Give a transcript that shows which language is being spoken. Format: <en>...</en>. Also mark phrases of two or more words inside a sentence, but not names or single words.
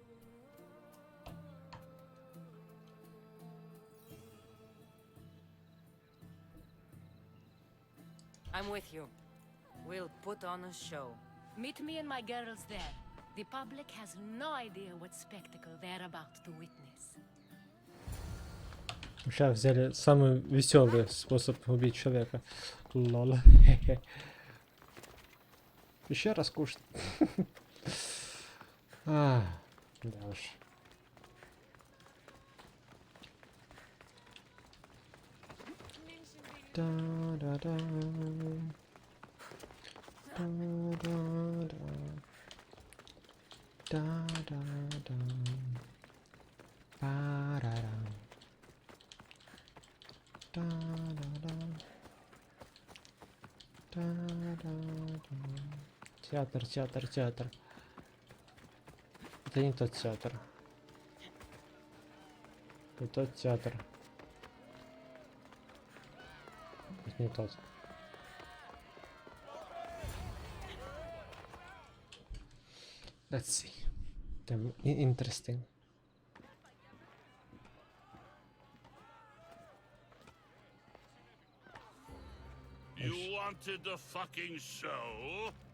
<en>I'm with you. We'll put on a show. Meet me and my girls there. The public has no idea what spectacle they're about to witness.</en> <ru>Сейчас взяли самый веселый способ убить человека. Лол. Еще раз кушать. Да уж. Да-да-да. Да-да-да. Да-да-да. Па-ра-рам. Да-да-да. Да-да-да. Театр, театр, театр. Это не тот театр. Это тот театр. Это не тот.</ru> <en>Let's see. Damn, interesting. You wanted a fucking show?</en>